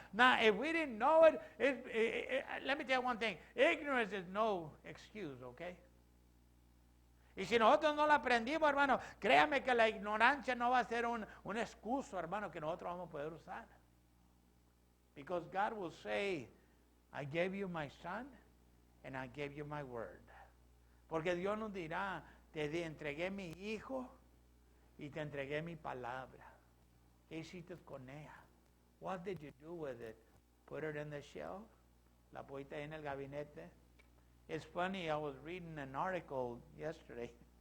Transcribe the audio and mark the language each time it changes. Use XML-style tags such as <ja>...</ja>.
<en>Now, if we didn't know it, let me tell you one thing, ignorance is no excuse, okay?</en> <es>Y si nosotros no la aprendimos, hermano, créame que la ignorancia no va a ser un excuso, hermano, que nosotros vamos a poder usar.</es> <en>Because God will say, I gave you my son and I gave you my word.</en> <es>Porque Dios nos dirá, te entregué mi hijo y te entregué mi palabra. ¿Qué hiciste con ella?</es> <en>What did you do with it? Put it in the shelf?</en> <es>¿La pusiste ahí en el gabinete?</es> <en>It's funny, I was reading an article yesterday.</en>